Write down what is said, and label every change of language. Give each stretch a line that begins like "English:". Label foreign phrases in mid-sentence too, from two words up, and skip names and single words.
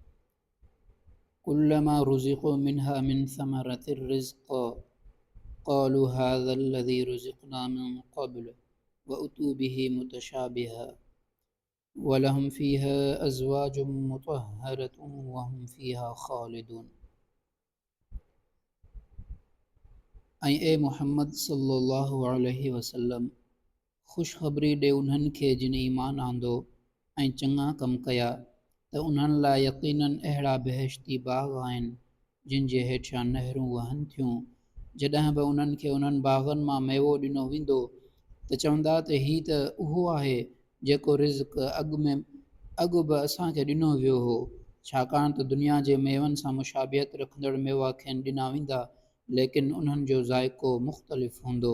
Arabic: كلما رزقوا منها من ثمرة الرزق قالوا هذا الذي رزقنا من قبل وأتوا به متشابها ولهم فيها أزواج مطهرة وهم فيها خالدون
Sindhi: ऐं ए मुहम्मद
Arabic: صلى الله عليه وسلم
Sindhi: ख़ुशख़बरी ॾे उन्हनि खे जिन ईमान आंदो ऐं चङा कम कया त उन्हनि लाइ यक़ीनन अहिड़ा बेहश्ती बाग़ आहिनि जिन जे हेठियां नहरूं वहनि थियूं। जॾहिं बि उन्हनि खे उन्हनि बाग़नि मां मेवो ॾिनो वेंदो त चवंदा त हीउ त उहो आहे जेको रिज़्क़ अॻु बि असांखे ॾिनो वियो हो, छाकाणि त दुनिया जे मेवनि सां मुशाबियत रखंदड़ मेवा खेनि ॾिना वेंदा, लेकिन उन्हनि जो ज़ाइक़ो मुख़्तलिफ़ हूंदो।